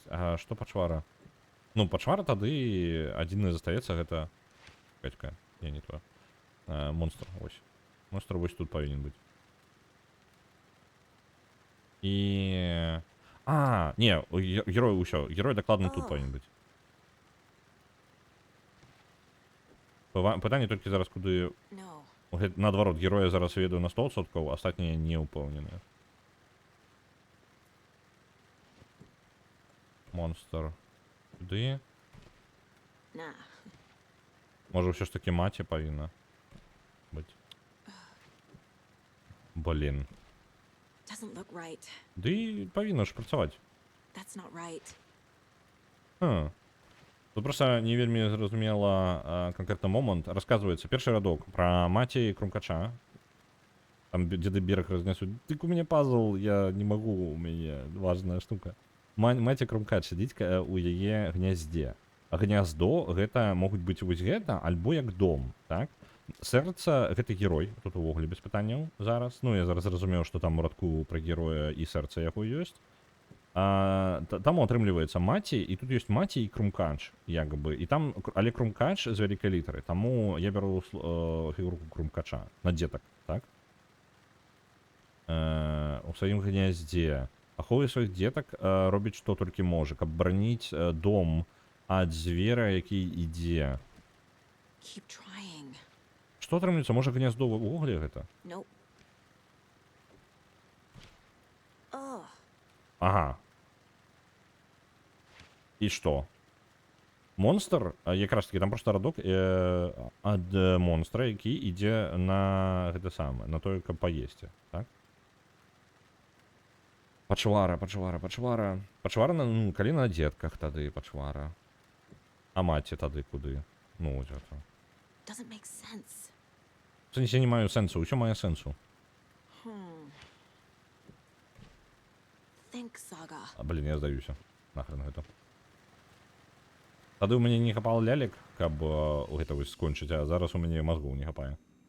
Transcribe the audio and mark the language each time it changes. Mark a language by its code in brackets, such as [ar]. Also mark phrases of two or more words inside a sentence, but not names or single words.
[be] А што пачвара? Ну, пачвара тады адзіны застаецца, гэта... Чакай, не то. Монстр, ось. Монстр вось тут павінен быць. І... А, не, герой усё. Герой докладно тут О. [uk] повинен бути. Питання тільки зараз, куди... [en] No. [uk] Наоборот, героя зараз веду на 100%, остатні не уповнені. Монстр. Сюди. [en] Nah. [uk] Може все ж таки маті повинна бути. Блін. [en] Doesn't look right. [uk] Да і повинно ж працювати. [en] That's not right. [uk] Тут просто не вельми зрозуміло конкретно момент. Розказується, перший рядок про маті Крумкача. [ru] Там деды Берег разнесут. Тык, у меня пазл, я не могу, у меня важная штука. [be] Маті Крумкач сидить у яе гнязде. А гняздо гэта могуць быць вось гэта, альбо як дом, так? Сэрца гэта герой, тут увогуле без пытанняў зараз. Ну, я зараз зразумеў, што там у радку пра героя і сэрца яго ёсць. Там атрымліваецца маці, і тут ёсць маці і Крумкач, як бы. І там, але Крумкач з вялікай літары, таму я бяру фігурку Крумкача на дзетак, так? У сваім гняздзе. Ахоўвае сваіх дзетак, робіць што толькі можа, каб бараніць дом ад звера, які ідзе. [en] Keep trying. [be] Што атрымліваецца? Можа гняздо ўвогуле гэта? [en] Nope. Ugh. [be] Ага. І што? Монстр, якраз таки, там просто радок ад монстра, які ідзе на гэта самае, на тое, каб паесці, так? Пачвара. Пачвара, ну, калі на дзетках тады пачвара. А маці тады куды? Ну, ось гэта. [en] Doesn't make sense. [be] В сэнсе не маю сэнсу, усё мае сэнсу. [en] Think, Saga. [be] Блін, я здаюся. Нахрен гэта. Тады ў мяне не хапала лялек, каб гэта вось скончыць, а зараз у мяне мазгоў не хапае.